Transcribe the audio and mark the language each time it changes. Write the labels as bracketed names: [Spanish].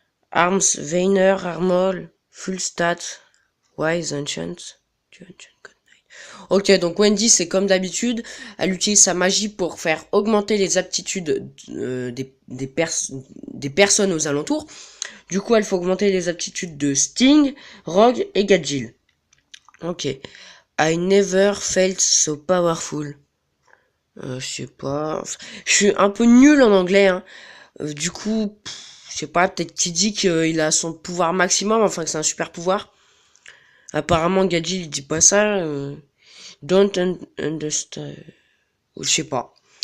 [English] Arms, Vayner, Armor, Full Stat, Wise, Enchant. [French] Ok, donc Wendy, c'est comme d'habitude. Elle utilise sa magie pour faire augmenter les aptitudes des personnes aux alentours. Du coup, elle fait augmenter les aptitudes de Sting, Rogue et Gadgil. Ok. [English] I never felt so powerful. [French] Je sais pas. Je suis un peu nul en anglais. Hein. Du coup, je sais pas. Peut-être qu'il dit qu'il a son pouvoir maximum. Enfin, que c'est un super pouvoir. Apparemment, Gadgil, il dit pas ça. [English] Don't understand. [French] Je sais pas.